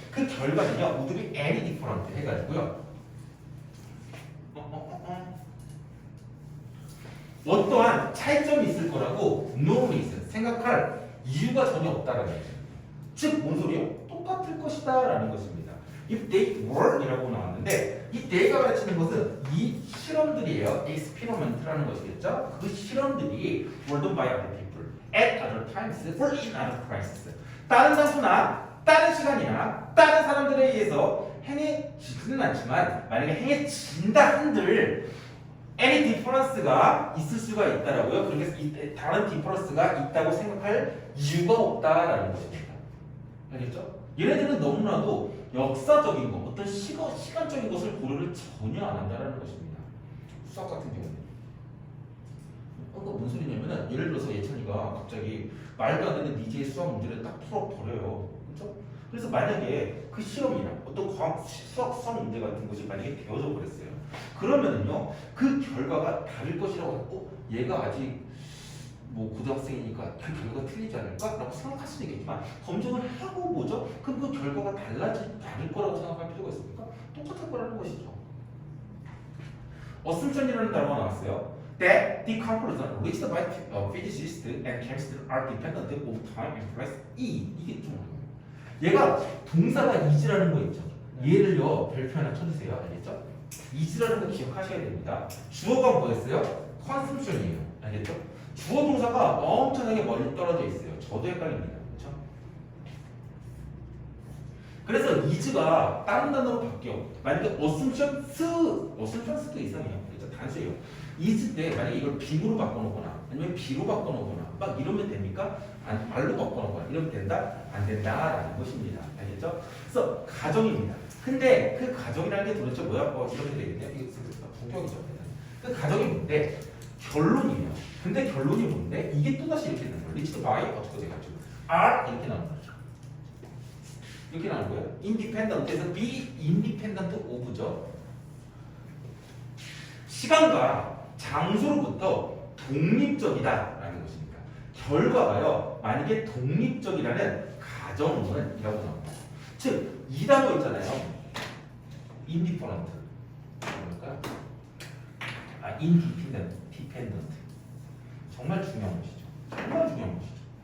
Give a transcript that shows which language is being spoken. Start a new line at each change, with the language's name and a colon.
Korean: 그 결과는요,
English: would be any different
Korean: 해가지고요. 어떠한 차이점이 있을 거라고 no reason, 생각할 이유가 전혀 없다라는 거죠. 즉, 뭔 소리요? 똑같을 것이다 라는 것입니다.
English: if they were
Korean: 이라고 나왔는데 이 they가 가르치는 것은 이 실험들이에요. experiment라는 것이겠죠.
English: 그 실험들이 were done by other people at other times for in other places.
Korean: 다른 장소나 다른 시간이나 다른 사람들에 의해서 행해지지는 않지만 만약에 행해진다 한들
English: any difference
Korean: 가 있을 수가 있다라고요. 그래서 다른 difference가 있다고 생각할 이유가 없다라는 것입니다. 알겠죠? 얘네들은 너무나도 역사적인 것, 어떤 시간적인 것을 고려를 전혀 안 한다는 것입니다. 수학 같은 경우는. 그거 무슨 소리냐면은 예를 들어서 예찬이가 갑자기 말도 안 되는 미지의 수학 문제를 딱 풀어버려요. 그렇죠? 그래서 만약에 그 시험이나 어떤 수학 문제 같은 것이 만약에 되어져 버렸어요. 그러면은요, 그 결과가 다를 것이라고 하고 얘가 아직 뭐 고등학생이니까 그 결과가 틀리지 않을까? 라고 생각할 수도 있겠지만 검증을 하고 뭐죠? 그럼 그 결과가 다를 거라고 생각할 필요가 있습니까? 똑같을 거라는 것이죠. assumption이라는 단어가 나왔어요.
English: That the conclusion reached by physicists and chemists are dependent of time and place.
Korean: 이게 좀 어려워요. 얘가 동사가 is라는 거 있죠. 얘를요 별표 하나 쳐주세요. 알겠죠? is라는 거 기억하셔야 됩니다. 주어가 뭐였어요? consumption이에요. 알겠죠? 주어 동사가 엄청나게 멀리 떨어져 있어요. 저도 헷갈립니다. 그렇죠? 그래서 is가 다른 단어로 바뀌어. 만약에 assumptions도 이상해요. 그렇죠? 단수예요. is 때 만약에 이걸 be로 바꿔놓거나 아니면 be로 바꿔놓거나 막 이러면 됩니까? 말로 바꿔놓거나 이러면 된다? 안 된다라는 것입니다. 알겠죠? 그래서 가정입니다. 근데 그 가정이라는 게 도대체 뭐야? 이렇게 되겠네요. 이게 부격이죠. 그 가정이 뭔데? 결론이에요. 근데 결론이 뭔데? 이게 또다시 이렇게 되는 거예요. 리치드 바이 어떻게 돼가지고 R 이렇게 나오는 거죠. 이렇게 나오는 거예요.
English: independent에서 be independent of죠.
Korean: 시간과 장소로부터 독립적이다라는 것입니다. 결과가요. 만약에 독립적이라는 가정은 이라고 나옵니다. 즉, 이 단어 있잖아요. indifferent. 뭘까요? independent. 정말 중요한 것이죠. 정말 중요한 것이죠.